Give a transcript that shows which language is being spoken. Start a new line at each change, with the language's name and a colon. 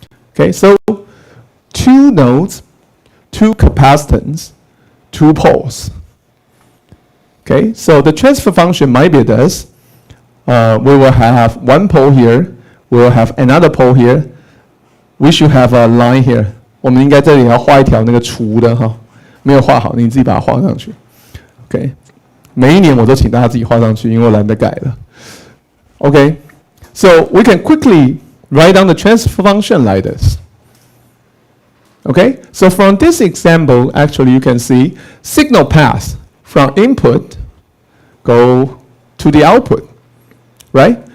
English: Okay, so 2 nodes, 2 capacitance, 2 poles. Okay, so the transfer function might be this. We will have 1 pole here. We will have another pole here. We should have a line here.
Chinese: 我们应该这里要画一条那个除的哈，没有画好，你自己把它画上去。 OK， 每一年我都请大家自己画上去，因为我懒得改了。
English: OK， so we can quickly write down the transfer function like this. Okay, so from this example, actually you can see signal path from input go to the output, right?